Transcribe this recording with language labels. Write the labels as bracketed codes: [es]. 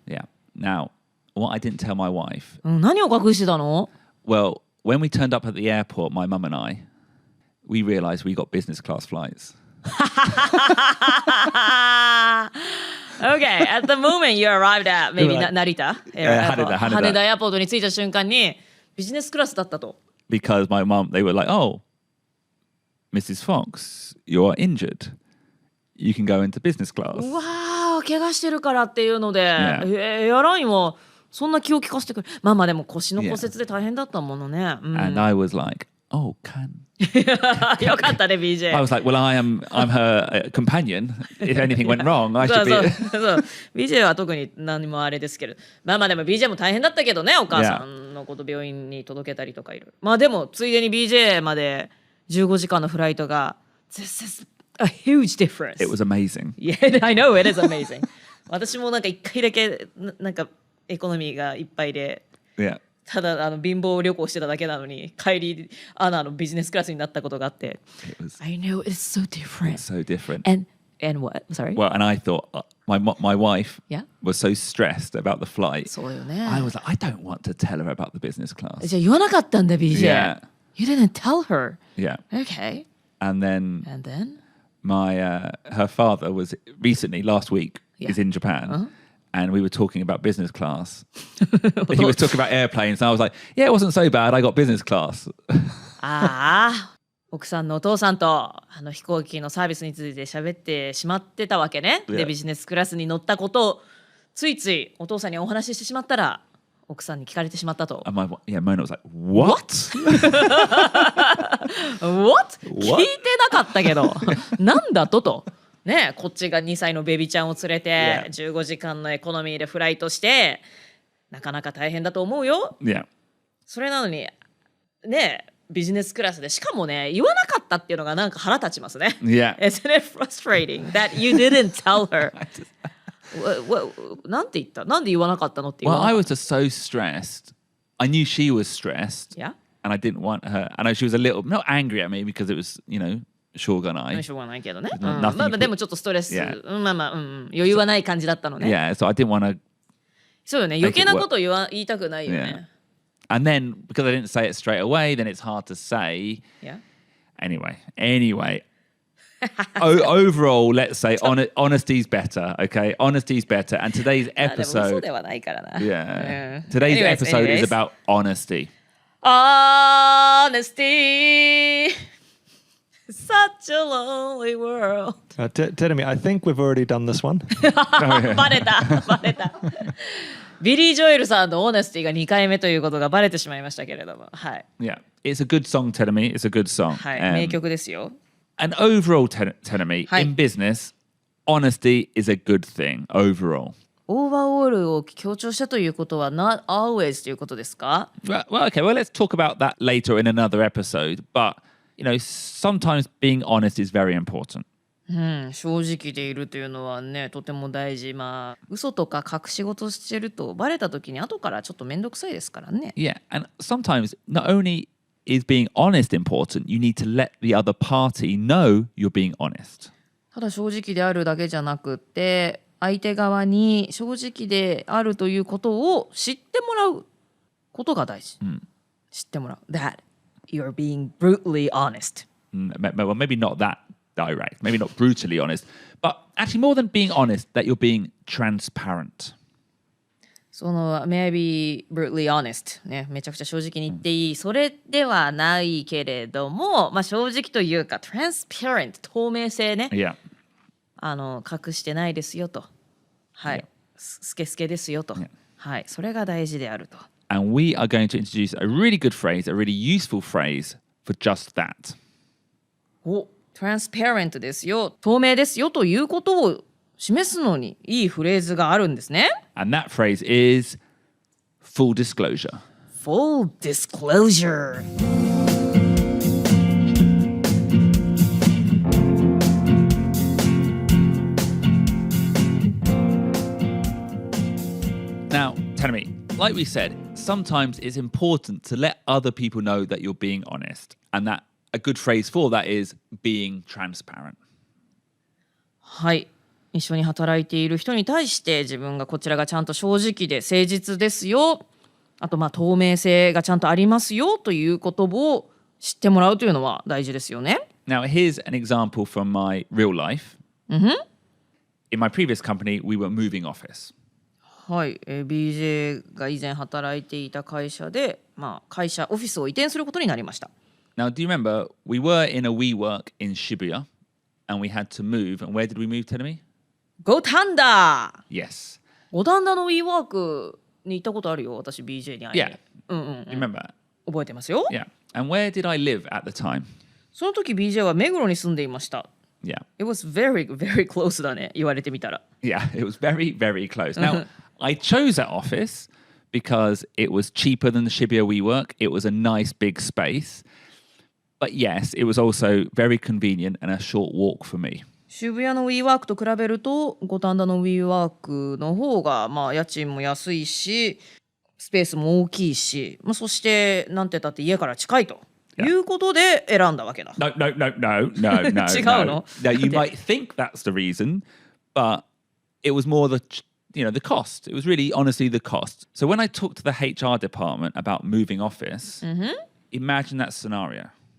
[en] Yeah. Now, what I didn't tell my wife, [ja] 何を隠してたの？ [en] well, when we turned up at the airport, my mum and I, we realized we got business class flights. Okay, at the moment you arrived at maybe [ja] 成田羽田エアポートに着いた瞬間にビジネスクラスだったと。 [en] Because my mum, they were like, oh, Mrs. Fox, you're injured. You can go into business class. [ja] うわー、怪我してるからっていうので、 [en] Yeah. [ja] エアラインはそんな気を利かせてくる。まあまあでも腰の骨折で大変だったものね。 [en] And I was like, oh, can. [ja] よかったね、BJ。 [en] I was like, well, I'm her companion. If anything went wrong, I should be. [ja] そう BJ は特に何もあれですけど、まあまあでも BJ も大変だったけどね、お母さんのこと病院に届けたりとかいる。まあでもついでに BJ まで15時間のフライトが [en] This is a huge difference. It was amazing. Yeah, I know it is amazing. [ja] 私もなんか一回だけなんかエコノミーがいっぱいで、 [en] Yeah. [ja] ただ貧乏旅行してただけなのに帰りビジネスクラスになったことがあって。 [en] It was I know it's so different. so different. And what? Sorry. Well, and I thought my wife Yeah. was so stressed about the flight. [ja] そうよね。 [en] I was like, I don't want to tell her about the business class. [ja] じゃあ言わなかったんだ BJ. [en] Yeah. You didn't tell her. Yeah. Okay. And then And then? her father was recently last week Yeah. is in Japan. And we were talking about business class. He was talking about airplanes. And I was like, yeah, it wasn't so bad. I got business class. [ja] 奥さんのお父さんと飛行機のサービスについて喋ってしまってたわけね。でビジネスクラスに乗ったことをついついお父さんにお話ししてしまったら奥さんに聞かれてしまったと。 [en] Mona was like, what? What? [ja] 聞いてなかったけどなんだとね、こっちが2歳のベビーちゃんを連れて15時間のエコノミーでフライトしてなかなか大変だと思うよ。それなのにねビジネスクラスでしかもね言わなかったっていうのがなんか腹立ちますね。 [en] Yeah. Isn't it frustrating that you didn't tell her? [ja] なんて言った？なんで言わなかったのって言わなかった。 [en] Well, I was just so stressed. I knew she was stressed. Yeah. And I didn't want her. I know she was a little, not angry at me because it was, [ja] しょうがない。しょうがないけどね。でもちょっとストレス、余裕はない感じだったのね。 [en] Yeah, so I didn't want to. [ja] そうよね。余計なこと言いたくないよね。 [en] And then because I didn't say it straight away, then it's hard to say. Yeah. Anyway. Overall, let's say honesty's better, okay? Honesty's better. And today's episode. Yeah. Today's episode is about honesty. Honesty. Such a lonely world. Tell me, I think we've already done this one. [ja] バレた。ビリー・ジョエルさんの Honesty が2回目ということがバレてしまいましたけれども。はい。 [en] Yeah. It's a good song, tell me. It's a good song. [ja] はい。名曲ですよ。 [en] And overall, tell me, in business, honesty is a good thing, overall. [ja] オーバーオールを強調したということは [en] not always [ja] ということですか？ [en] Well, okay. Well, let's talk about that later in another episode. But, sometimes being honest is very important. [ja] 正直でいるというのはね、とても大事。嘘とか隠し事してるとバレた時に後からちょっとめんどくさいですからね。 [en] Yeah, and sometimes not only is being honest important, you need to let the other party know you're being honest. [ja] ただ正直であるだけじゃなくて、相手側に正直であるということを知ってもらうことが大事。知ってもらう。 [en] That you're being brutally honest. Well, maybe not that direct, maybe not brutally honest, but actually more than being honest, that you're being transparent. [ja] その [en] maybe brutally honest [ja] ね、めちゃくちゃ正直に言っていい、それではないけれども、正直というか transparent 透明性ね、 [en] Yeah. [ja] 隠してないですよと、はい、スケスケですよと、はい、それが大事であると。 [en] And we are going to introduce a really good phrase, a really useful phrase for just that. [ja] transparent ですよ、透明ですよということを示すのにいいフレーズがあるんですね。 [en] And that phrase is full disclosure. Full disclosure. Now, tell me, like we said, sometimes it's important to let other people know that you're being honest. And that a good phrase for that is being transparent. [ja] はい。一緒に働いている人に対して自分がこちらがちゃんと正直で誠実ですよ、あと透明性がちゃんとありますよということを知ってもらうというのは大事ですよね。 [en] Now, here's an example from my real life. In my previous company, we were moving office. [ja] はい、BJ が以前働いていた会社で、会社オフィスを移転することになりました。 [en] Now, do you remember we were in a WeWork in Shibuya and we had to move, and where did we move, Tenemi? [ja] 五反田。 [en] Yes. [ja] 五反田の WeWork に行ったことあるよ、私 BJ に会いに。 [en] Yeah. You remember? [ja] 覚えてますよ。 [en] Yeah. And where did I live at the time? [ja] その時 BJ は目黒に住んでいました。 [en] Yeah. It was very, very close [ja] だね、言われてみたら。 [en] Yeah, it was very, very close. Now, I chose that office because it was cheaper than the Shibuya WeWork. It was a nice big space. But yes, it was also very convenient and a short walk for me. [ja] 渋谷の WeWork と比べると五反田の WeWork の方が家賃も安いしスペースも大きいし、そしてなんて言ったって家から近いということで選んだわけだ。 [en] No. [ja] 違うの？ [en] No, you might think that's the reason, but it was more the cost. It was really honestly the cost. So when I talked to the HR department about moving office, imagine that scenario.